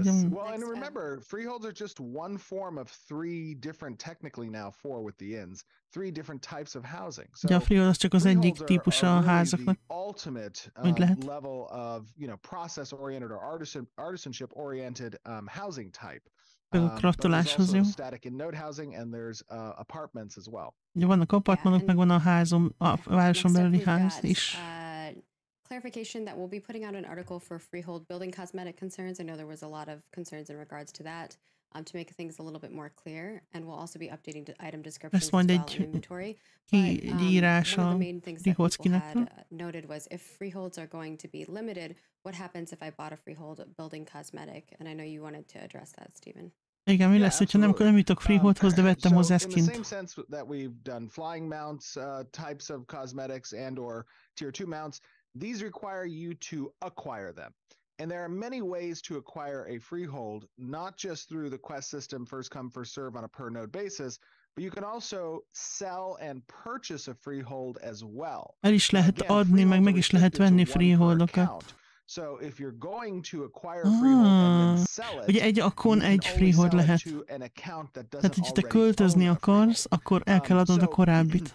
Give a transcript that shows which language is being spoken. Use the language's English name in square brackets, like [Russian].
[English] Well, and remember, freeholds are just one form of three different, technically now four with the ins, three different types of housing. [Hungarian] So a freehold az csak az egyik típusa a házaknak. [English] Ultimate level of, process-oriented or artisanship-oriented housing type. [Hungarian] Kraftolás az jó. [English] Static and node housing, and there's apartments as well. [Hungarian] Vannak apartmanok, meg van a házom, a városon belüli ház is. [English] Clarification that we'll be putting out an article for freehold building cosmetic concerns. I know there was a lot of concerns in regards to that, to make things a little bit more clear, and we'll also be updating the item descriptions as well in inventory. But, one of the main things that people had noted was if freeholds are going to be limited, what happens if I bought a freehold building cosmetic? And I know you wanted to address that, Stephen. [Hungarian] Igen, mi lesz, hogyha nem jutok freeholdhoz, de vettem hozzá skint? [English] In the same sense that we've done flying mounts, types of cosmetics and or tier 2 mounts, these require you to acquire them. And there are many ways to acquire a freehold, not just through the quest system, first come, first serve on a per node basis, but you can also sell and purchase a freehold as well. [Hungarian] El is lehet adni, meg is lehet venni freeholdokat. [English] So if you're going to acquire a freehold and then sell it, [Hungarian] ugye egy akkon egy freehold lehet. Tehát, hogyha te költözni akarsz, akkor el kell adnod a korábbit.